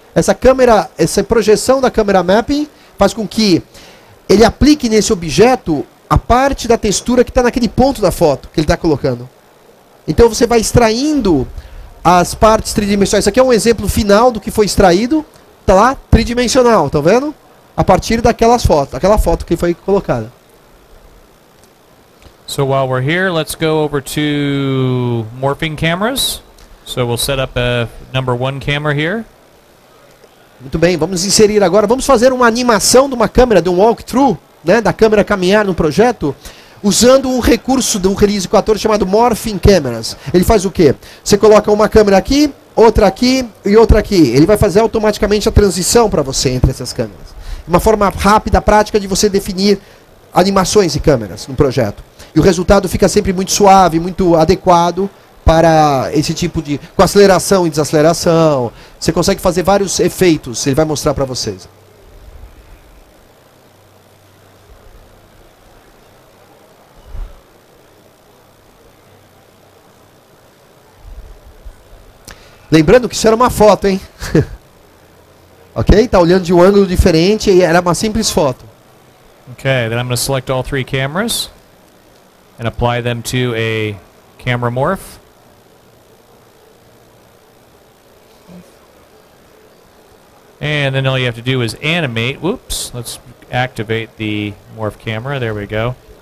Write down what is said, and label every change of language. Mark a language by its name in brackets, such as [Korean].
[Portuguese] Essa projeção da Camera Mapping faz com que ele aplique nesse objeto a parte da textura que está naquele ponto da foto que ele está colocando. Então você vai extraindo as partes tridimensionais. Isso aqui é um exemplo final do que foi extraído. Está lá, tridimensional, tá vendo? A partir aquela foto que foi colocada. [English] So while we're here, let's go over to morphing cameras. So we'll set up a number 1 camera here. [Portuguese] Muito bem, vamos inserir agora, vamos fazer uma animação de uma câmera, de um walkthrough, né, da câmera caminhar no projeto. usando um recurso do Release 14 chamado Morphing Cameras. Ele faz o quê? Você coloca uma câmera aqui e outra aqui. Ele vai fazer automaticamente a transição para você entre essas câmeras. Uma forma rápida, prática de você definir animações de câmeras no projeto. E o resultado fica sempre muito suave, muito adequado para esse tipo de... com aceleração e desaceleração. Você consegue fazer vários efeitos, ele vai mostrar para vocês. Lembrando que isso era uma foto, hein? Ok? Tá olhando de um ângulo diferente e era uma simples foto. [English] Okay, then I'm going to select all 3 cameras and apply them to a camera morph. And then all you have to do is animate. Whoops, let's activate the morph camera. There we go.